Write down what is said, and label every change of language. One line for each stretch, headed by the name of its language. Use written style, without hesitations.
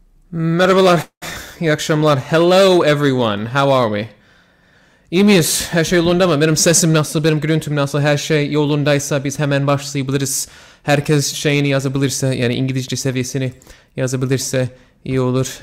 Turkish: Merhabalar, iyi akşamlar.
English: Hello everyone, how are we?
Turkish: İyi miyiz? Her şey yolunda mı? Benim sesim nasıl, benim görüntüm nasıl? Her şey yolundaysa biz hemen başlayabiliriz. Herkes şeyini yazabilirse, yani İngilizce seviyesini yazabilirse iyi olur.